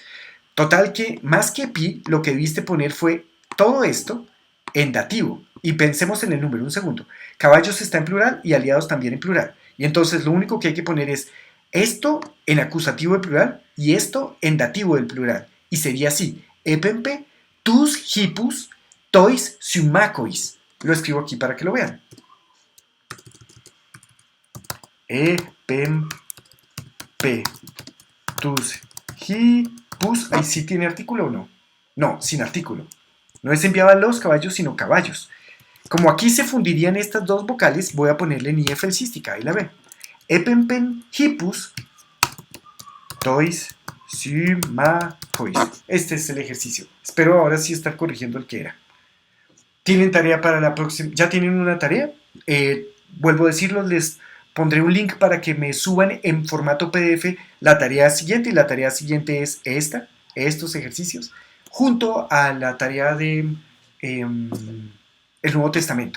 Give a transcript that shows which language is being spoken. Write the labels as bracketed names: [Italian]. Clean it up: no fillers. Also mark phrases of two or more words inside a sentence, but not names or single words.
[Spanish] Total que, más que pi, lo que debiste poner fue todo esto en dativo. Y pensemos en el número, un segundo. Caballos está en plural y aliados también en plural. Y entonces lo único que hay que poner es esto en acusativo del plural y esto en dativo del plural. Y sería así. [Greek] Ἔπεμπε τοὺς ἵππους τοῖς συμμάχοις. [Spanish] Lo escribo aquí para que lo vean. [Greek] Ἔπεμπε τοὺς ἵππους. [Spanish] Ahí sí tiene artículo o no. No, sin artículo. No es enviaba los caballos, sino caballos. Como aquí se fundirían estas dos vocales, voy a ponerle en IF felsística. Ahí la ven. [Greek] Ἔπεμπεν ἵππους τοῖς συμμάχοις. [Spanish] Este es el ejercicio. Espero ahora sí estar corrigiendo el que era. ¿Tienen tarea para la próxima? ¿Ya tienen una tarea? Vuelvo a decirlo, les pondré un link para que me suban en formato PDF la tarea siguiente. Y la tarea siguiente es estos ejercicios, junto a la tarea de el Nuevo Testamento.